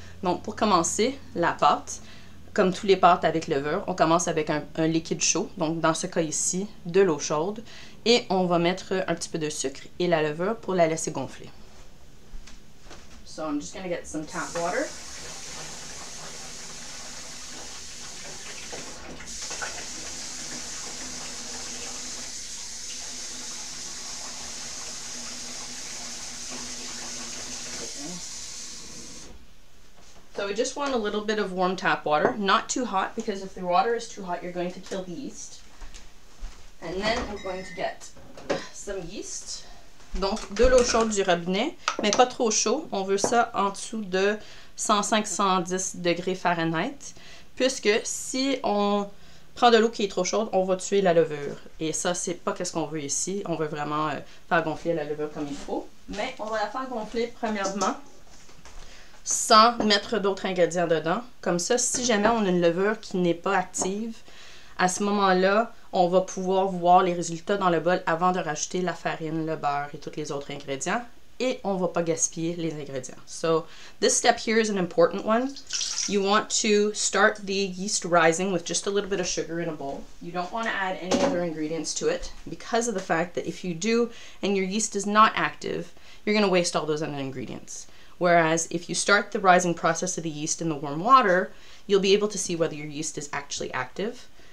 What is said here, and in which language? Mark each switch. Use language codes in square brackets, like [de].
[fr] Donc pour commencer, la pâte, comme tous les pâtes avec levure, on commence avec un liquide chaud, donc dans ce cas ici, de l'eau chaude, et on va mettre un petit peu de sucre et la levure pour la laisser gonfler. [en] So I'm just going to get some tap water. So we just want a little bit of warm tap water, not too hot, because if the water is too hot, you're going to kill the yeast. And then we're going to get some yeast. [fr] Donc de l'eau chaude du robinet, mais pas trop chaud. On veut ça en dessous de 105-110 degrés Fahrenheit, puisque si on prend de l'eau qui est trop chaude, on va tuer la levure. Et ça, c'est pas ce qu'on veut ici. On veut vraiment faire gonfler la levure comme il faut. Mais on va la faire gonfler premièrement sans mettre d'autres ingrédients dedans. Comme ça, si jamais on a une levure qui n'est pas active, à ce moment-là, on va pouvoir voir les résultats dans le bol avant de rajouter la farine, le beurre et tous les autres ingrédients. Et on ne va pas gaspiller les ingrédients. [en] So this step here is an important one. You want to start the yeast rising with just a little bit of sugar in a bowl. You don't want to add any other ingredients to it because of the fact that if you do and your yeast is not active, you're going to waste all those other ingredients. Whereas if you start the rising process of the yeast in the warm water, you'll be able to see whether your yeast is actually active.